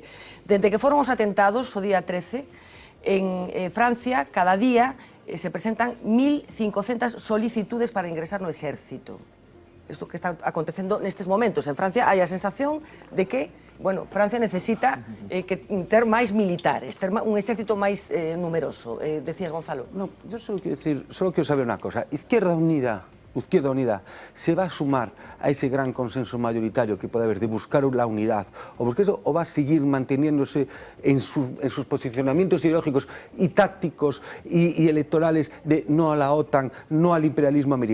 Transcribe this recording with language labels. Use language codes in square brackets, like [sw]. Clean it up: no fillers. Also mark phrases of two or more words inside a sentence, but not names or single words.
[gl] Desde que foron os atentados o día 13, en Francia, cada día se presentan 1.500 solicitudes para ingresar no exército. Isto que está acontecendo nestes momentos. En Francia hai a sensación de que Francia necesita ter máis militares, ter un exército máis numeroso. Decías, Gonzalo. [es] No, yo solo quiero saber una cosa. Izquierda Unida se va a sumar a ese gran consenso mayoritario que puede haber de buscar la unidad, o va a seguir manteniéndose en sus posicionamientos ideológicos y tácticos y electorales de no a la OTAN, no al imperialismo americano.